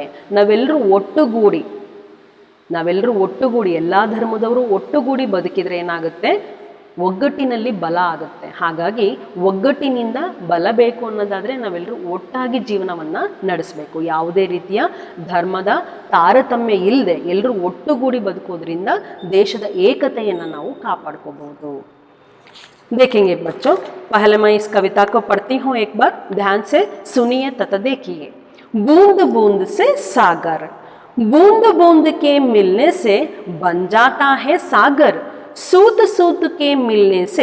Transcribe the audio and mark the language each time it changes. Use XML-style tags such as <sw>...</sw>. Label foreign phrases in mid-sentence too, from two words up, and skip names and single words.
<kn>ನಾವೆಲ್ಲರೂ ಒಟ್ಟುಗೂಡಿ ಎಲ್ಲ ಧರ್ಮದವರು ಒಟ್ಟುಗೂಡಿ ಬದುಕಿದ್ರೆ ಏನಾಗುತ್ತೆ, ಒಗ್ಗಟ್ಟಿನಲ್ಲಿ ಬಲ ಆಗುತ್ತೆ। ಹಾಗಾಗಿ ಒಗ್ಗಟ್ಟಿನಿಂದ ಬಲ ಬೇಕು ಅನ್ನೋದಾದರೆ ನಾವೆಲ್ಲರೂ ಒಟ್ಟಾಗಿ ಜೀವನವನ್ನು ನಡೆಸಬೇಕು। ಯಾವುದೇ ರೀತಿಯ ಧರ್ಮದ ತಾರತಮ್ಯ ಇಲ್ಲದೆ ಎಲ್ಲರೂ ಒಟ್ಟುಗೂಡಿ ಬದುಕೋದ್ರಿಂದ ದೇಶದ ಏಕತೆಯನ್ನು ನಾವು ಕಾಪಾಡ್ಕೋಬಹುದು।</kn> <hi>देखेंगे बच्चों, पहले मैं इस कविता को पढ़ती हूँ, एक बार ध्यान से सुनिए तथा देखिए। बूंद बूंद से सागर, बूंद बूंद के मिलने से बन जाता है सागर, सूत सूत के मिलने से</hi>